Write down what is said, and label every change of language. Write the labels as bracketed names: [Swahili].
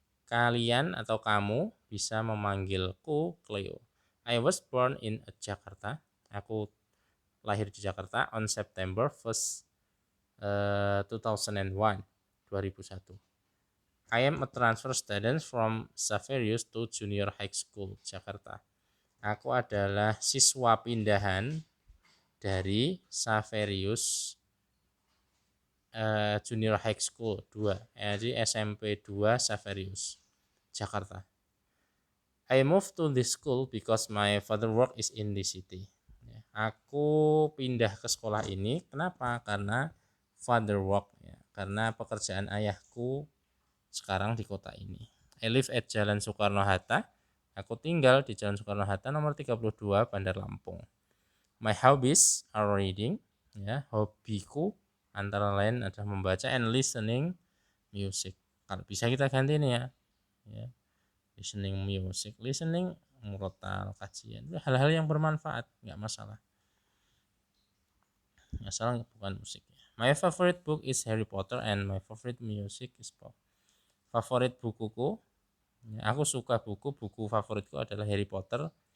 [Indonesian] Kalian atau kamu bisa memanggilku Cleo. [English] I was born in Jakarta. [Indonesian] Aku lahir di Jakarta [English] on September 1st, 2001. I am a transfer student from Xaverius to Junior High School, Jakarta. [Indonesian] Aku adalah siswa pindahan dari Xaverius Junior High School 2, jadi SMP 2 Xaverius, Jakarta. [English] I moved to this school because my father work is in the city. [Indonesian] Aku pindah ke sekolah ini, kenapa? Karena [English] father work, [Indonesian] ya. Karena pekerjaan ayahku sekarang di kota ini. [English] I live at Jalan Soekarno-Hatta. [Indonesian] Aku tinggal di Jalan Soekarno-Hatta nomor 32, Bandar Lampung. [English] My hobbies are reading, ya, [Indonesian] hobiku antara lain adalah membaca [English] and listening music. [Indonesian] Kalau bisa kita ganti nih ya. [English] Listening music, [Indonesian] listening murotal, kajian, hal-hal yang bermanfaat, nggak masalah. Asal bukan musik. [English] My favorite book is Harry Potter and my favorite music is pop. [Indonesian] Favorit bukuku, aku suka buku favoritku adalah Harry Potter.